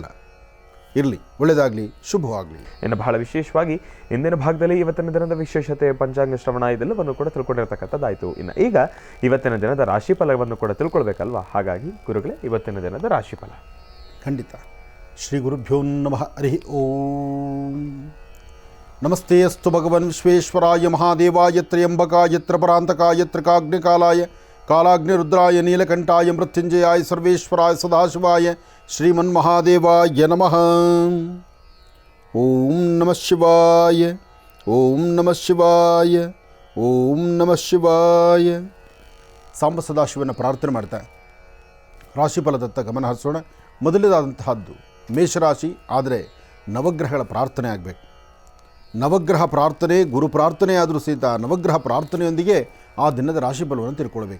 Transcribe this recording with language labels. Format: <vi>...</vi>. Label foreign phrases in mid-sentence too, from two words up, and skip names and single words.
<kn>ಇರಲಿ, ಒಳ್ಳೆಯದಾಗಲಿ, ಶುಭವಾಗಲಿ. ಇನ್ನು ಬಹಳ ವಿಶೇಷವಾಗಿ ಇಂದಿನ ಭಾಗದಲ್ಲಿ ಇವತ್ತಿನ ದಿನದ ವಿಶೇಷತೆ, ಪಂಚಾಂಗ ಶ್ರವಣ ಇದೆಲ್ಲವನ್ನು ಕೂಡ ತಿಳ್ಕೊಂಡಿರ್ತಕ್ಕಂಥದ್ದಾಯಿತು. ಇನ್ನು ಈಗ ಇವತ್ತಿನ ದಿನದ ರಾಶಿಫಲವನ್ನು ಕೂಡ ತಿಳ್ಕೊಳ್ಬೇಕಲ್ವಾ? ಹಾಗಾಗಿ ಗುರುಗಳೇ, ಇವತ್ತಿನ ದಿನದ ರಾಶಿಫಲ. ಖಂಡಿತ.</kn> <sa>ಶ್ರೀ ಗುರುಭ್ಯೋ ನಮಃ. ಹರಿ ಓಂ. ನಮಸ್ತೆ ಅಸ್ತು ಭಗವನ್ ವಿಶ್ವೇಶ್ವರಾಯ ಮಹಾದೇವಾಯ ತ್ರಯಂಬಕಾಯ ತ್ರಿಪರಾಂತಕಾಯ ತ್ರಿಕಾಗ್ನಿಕಾಲಾಯ ಕಾಲಾಗ್ನಿ ರುದ್ರಾಯ ನೀಲಕಂಠಾಯ ಮೃತ್ಯುಂಜಯಾಯ ಸರ್ವೇಶ್ವರಾಯ ಸದಾಶಿವಾಯ ಶ್ರೀಮನ್ಮಹಾದೇವಾಯ ನಮಃ. ಓಂ ನಮಃ ಶಿವಾಯ, ಓಂ ನಮಃ ಶಿವಾಯ, ಓಂ ನಮಃ ಶಿವಾಯ.</sa> <kn>ಸಾಂಬ ಸದಾಶಿವನ ಪ್ರಾರ್ಥನೆ ಮಾಡ್ತಾ ರಾಶಿಫಲದತ್ತ ಗಮನ ಹರಿಸೋಣ. ಮೊದಲನೇದಾದಂತಹದ್ದು ಮೇಷರಾಶಿ. ಆದರೆ ನವಗ್ರಹಗಳ ಪ್ರಾರ್ಥನೆ ಆಗಬೇಕು. ನವಗ್ರಹ ಪ್ರಾರ್ಥನೆ, ಗುರು ಪ್ರಾರ್ಥನೆ ಆದರೂ ಸಹಿತ ನವಗ್ರಹ ಪ್ರಾರ್ಥನೆಯೊಂದಿಗೆ ಆ ದಿನದ ರಾಶಿಫಲವನ್ನು ತಿಳ್ಕೊಳ್ಬೇಕು.</kn>